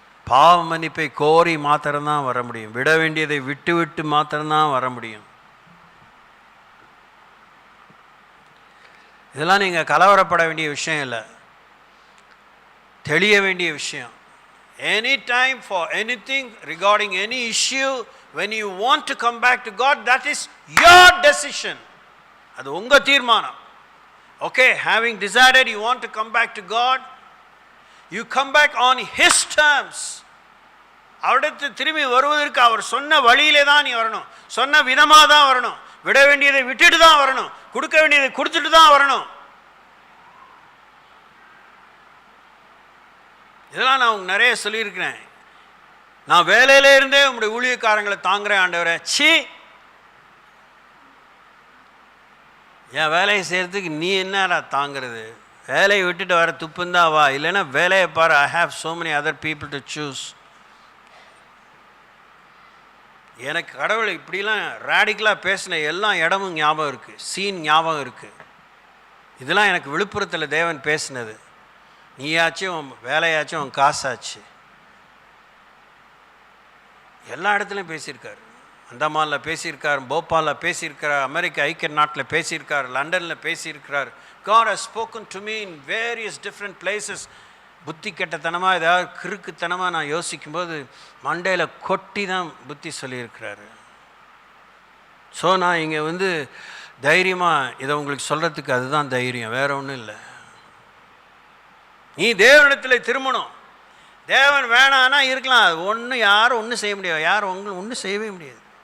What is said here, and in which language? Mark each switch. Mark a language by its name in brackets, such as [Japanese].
[Tamil] பாவ மன்னிப்பை கோரி மாத்திரம்தான் வர முடியும். விட வேண்டியதை விட்டு மாத்திரம்தான் வர முடியும். இதெல்லாம் நீங்கள் கலவரப்பட வேண்டிய விஷயம் இல்லை, தெளிய வேண்டிய விஷயம். [English] Any time for anything regarding any issue, when you want to come back to God, that is your decision. [Tamil] அது உங்கள் தீர்மானம். [English] Okay, having decided you want to come back to God, you come back on His terms. [Tamil] அவரிடத்து திரும்பி வருவதற்கு அவர் சொன்ன வழியிலே தான் நீ வரணும், சொன்ன விதமாக தான் வரணும், விட வேண்டியதை விட்டுட்டு தான் வரணும், கொடுக்க வேண்டியதை கொடுத்துட்டு தான் வரணும். இதெல்லாம் நான் உங்களுக்கு நிறைய சொல்லியிருக்கிறேன். நான் வேலையில இருந்தே உங்களுடைய ஊழியக்காரங்களை தாங்குறேன் ஆண்டவரே. சி, என் வேலையை செய்கிறதுக்கு நீ என்னடா தாங்கிறது? வேலையை விட்டுட்டு வர துப்புந்தான் வா, இல்லைன்னா வேலையை பாரு. [English] I have so many other people to choose. [Tamil] எனக்கு கடவுளை இப்படிலாம் ரேடிக்கலாக பேசின எல்லா இடமும் ஞாபகம் இருக்குது, சீன் ஞாபகம் இருக்குது. இதெல்லாம் எனக்கு விழுப்புரத்தில் தேவன் பேசினது. நீயாச்சும் வேலையாச்சும் உன் காசாச்சு, எல்லா இடத்துலையும் பேசியிருக்கார். அந்தமானில் பேசியிருக்கார், போபாலில் பேசியிருக்கிறார், அமெரிக்கா ஐக்கிய நாட்டில் பேசியிருக்கார், லண்டனில் பேசியிருக்கிறார். [English] God has spoken to me in various different places. [Tamil] புத்தி கெட்டத்தனமாக ஏதாவது கிறுக்குத்தனமாக நான் யோசிக்கும்போது மண்டையில் கொட்டி தான் புத்தி சொல்லியிருக்கிறாரு. ஸோ நான் இங்கே தைரியமாக இதை உங்களுக்கு சொல்கிறதுக்கு அதுதான் தைரியம், வேறு ஒன்றும் இல்லை. நீ தேவனிடத்தில் திரும்பணும். தேவன் வேணான்னா இருக்கலாம், அது ஒன்றும் யாரும் ஒன்றும் செய்ய முடியாது, யாரும் உங்களுக்கு ஒன்றும் செய்யவே முடியாது.